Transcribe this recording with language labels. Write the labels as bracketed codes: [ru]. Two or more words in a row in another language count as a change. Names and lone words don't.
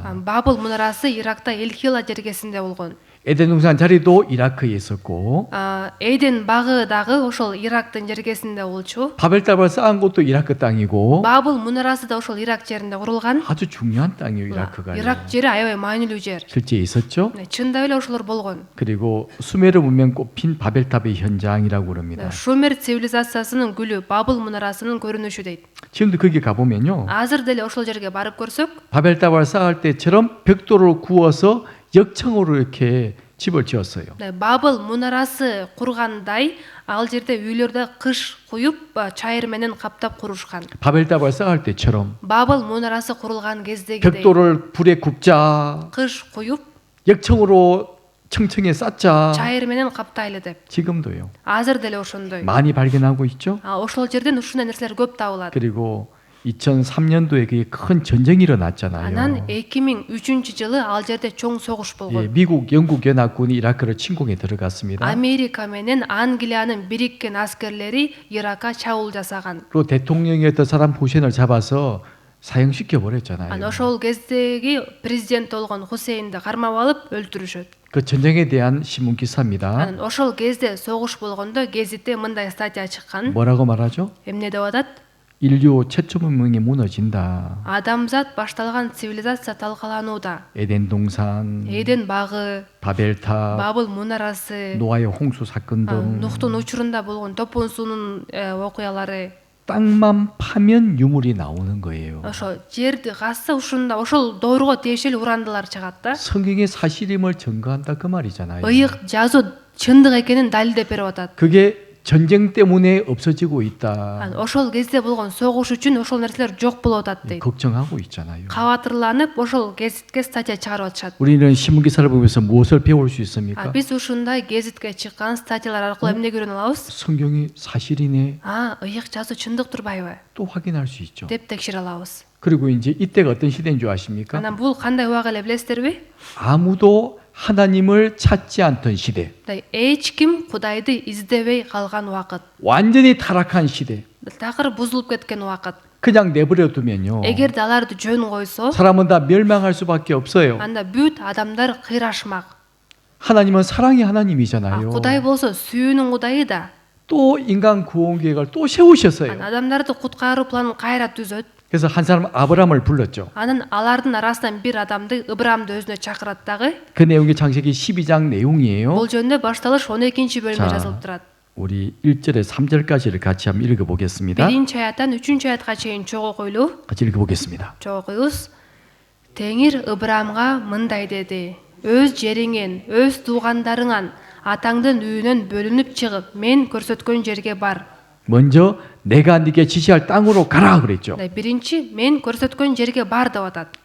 [ky] Бабыл мунарасы Иракта Элхила жергесинде болгон. [ko] 에덴 동산 자리도 이라크에 있었고 [ky] Эден багы дагы ошол Ирактын жергесинде болчу. [ko] 바벨탑을 쌓은 곳도 이라크 땅이고 [ky] Бабыл мунарасы да ошол Ирак жеринде курулган. [ko] 아주 중요한 땅이에요. 이라크가. [ky] Ирак жери аябай маанилүү жер. [ko] 실제 있었죠. [ky] Чындап эле ошолор болгон. [ko] 그리고 수메르 문명 꼽힌 바벨탑의 현장이라고 그럽니다. [ky] Шумер цивилизациясынын гүлү Бабыл мунарасынын көрүнүшү дейт. [ko] 지금도 거기 가보면요. [ky] Азыр деле ошол жерге барып көрсөк, [ko] 바벨탑을 쌓을 때처럼 벽돌을 구워서 역청으로 이렇게 집을 지었어요. [ky] Бабыл мунарасы кургандай ал жерде үйлөрдө кыш куюп, чайыр менен каптап курушкан. [ko] 바벨탑을 쌓을 때처럼 [ky] Бабыл мунарасы курулган кездегидей [ko] 벽돌을 불에 굽자, [ky] кыш куюп, [ko] 역청으로 청청에 쌓자. [ky] чайыр менен каптайлы деп. [ko] 지금도요. [ky] Азыр деле ошондой. [ko] 많이 발견하고 있죠. [ky] Ошол жерден ушундай нерселер көп табылат. [ko] 그리고 2003년도에 그게 큰 전쟁이 일어났잖아요. [ky] Анан 2003-жылы ал жерде чоң согуш [ko] 예, [ky] болгон. [ko] 미국, 영국 연합군이 이라크를 침공에 들어갔습니다. [ky] Америка менен Англиянын бириккен аскерлери Иракка чабуул жасаган. [ko] 그리고 대통령이었던 사람 후센을 잡아서 사형시켜 버렸잖아요. [ky] Ошол кездеги президент болгон Хусейнди кармап алып өлтүрүшөт. [ko] 그 전쟁에 대한 신문 기사입니다. [ky] Ошол кезде согуш болгондо гезитте мындай статья чыккан. [ko] 뭐라고 말하죠? [ky] Эмне деп атат? [ko] 인류 최초 문명이 무너진다. [ky] Адамзат башталган цивилизация талкаланууда. [ko] 에덴 동산, [ky] Эден багы, [ko] 바벨탑, [ky] Бабыл мунарасы, [ko] 노아의 홍수 사건 등 [ky] Нухтун учурунда болгон топон суунун окуялары. [ko] 땅만 파면 유물이 나오는 거예요. [ky] Ошо жерди казса ушунда ошол доорго тиешелүү урандылар чыгат да. [ko] 성경의 사실임을 증거한다 그 말이잖아요. [ky] Ыйык жазуу чындык экенин далилдеп берип атат. [ko] 그게 전쟁 때문에 없어지고 있다. [ky] Ошол кезде болгон согуш үчүн ошол нерселер жок болуп атат дейт. [ko] 걱정하고 있잖아요. [ky] Кабатырланып ошол гезитке статья чыгарып атышат. [ko] 우리는 신문 기사를 보면서 무엇을 배울 수 있습니까? [ky] Биз ушундай гезитке чыккан статьялар аркылуу эмне көрүнө алабыз? [ko] 성경이 사실이네. [ky] ыйык жазуу чындык турбайбы [ko] 또 확인할 수 있죠. [ky] деп текшере алабыз. [ko] 그리고 이제 이때가 어떤 시대인 줄 아십니까? [ky] Анан бул кандай убак эле билесиздерби? [ko] 아무도 하나님을 찾지 않던 시대. [ky] Эч ким Кудайды издебей калган убакыт. [ko] 완전히 타락한 시대. [ky] Такыр бузулуп кеткен убакыт. [ko] 그냥 내버려 두면요. [ky] Эгерде аларды жөн койсо, [ko] 사람은 다 멸망할 수밖에 없어요. [ky] анда бүт адамдар кыйрашмак. [ko] 하나님은 사랑의 하나님이잖아요. [ky] Кудай болсо сүйүүнүн Кудайы да. [ko] 또 인간 구원 계획을 또 세우셨어요. [ky] Адамдарды куткаруу планын кайра түзөт. [ko] 그래서 한 사람 아브라함을 불렀죠. [ky] Анын алардын арасынан бир адамды Ыбырамды өзүнө чакырат дагы. [ko] 그 내용이 창세기 12장 내용이에요. [ky] Бул жөнүндө башталыш 12 бөлүмдө [ko] 자, [ky] жазылып турат. [ko] 우리 1절에 3절까지를 같이 한번 읽어보겠습니다. [ky] 1 аяттан 3 аятка чейин чогуу койлуу. [ko] 같이 읽어보겠습니다. [ky] Чогуйбуз. Теңир Ыбырамга мындай деди: өз жериңен, өз туугандарыңан, атаңдын үйүнөн бөлүнүп чыгып, мен көрсөткөн жерге бар. [ko] 먼저 내가 네게 지시할 땅으로 가라 그랬죠. [ky] Биринчи мен көрсөткөн жерге бар деп атат.